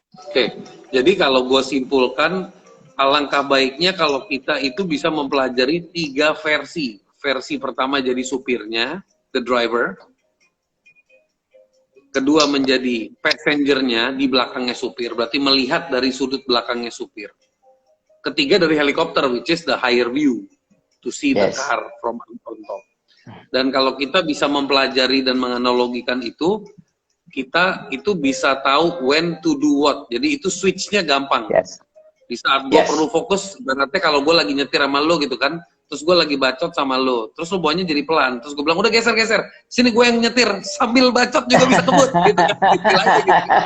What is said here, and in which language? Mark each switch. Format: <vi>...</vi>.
<id>Oke, jadi kalau gue simpulkan, alangkah baiknya kalau kita itu bisa mempelajari 3 versi. Versi pertama jadi supirnya,</id> <en>the driver.</en> <id>Kedua menjadi passengernya, di belakangnya supir. Berarti melihat dari sudut belakangnya supir. Ketiga dari helikopter,</id> <en>which is the higher view. To see the car from on top.</en> <id>Dan kalau kita bisa mempelajari dan menganalogikan itu, kita itu bisa tahu</id> <en>when to do what.</en> <id>Jadi itu switch-nya gampang. Di saat gue perlu fokus, berarti kalau gue lagi nyetir sama lo gitu kan, terus gue lagi bacot sama lo, terus lo bawanya jadi pelan, terus gue bilang udah geser, sini gue yang nyetir, sambil bacot juga bisa kebut, gitu kan, gitu.</id>